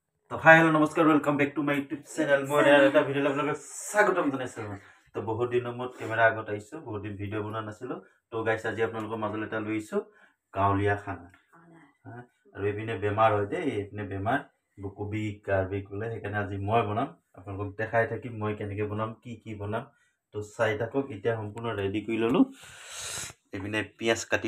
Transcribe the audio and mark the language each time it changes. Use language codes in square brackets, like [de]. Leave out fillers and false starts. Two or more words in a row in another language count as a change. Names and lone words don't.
[as] तो [en] hi hello [as] नमस्कार [en] welcome back to my YouTube channel [as] মই এটা ভিডিও আপোনালোকক স্বাগতম জনাইছো তো বহুত দিনৰ মূৰত কেমেৰা আগত আহিছো বহুত দিন ভিডিও বনোৱা নাছিলো তো গাইস আজি আপোনালোকৰ মাজলৈ এটা লৈছো গাঁৱলীয়া খানা আৰু এপিনে বেমাৰ হয় দে এপিনে বেমাৰ বুকুবি কাৰ্বি কলে সেইকাৰণে আজি মই বনাম আপোনালোকক দেখাই থাকিম মই কেনেকৈ বনাম কি বনাম তো চাই থাকক এতিয়া সম্পূৰ্ণ ৰেডি কৰি ললো এপিনে পিয়াজ কাটি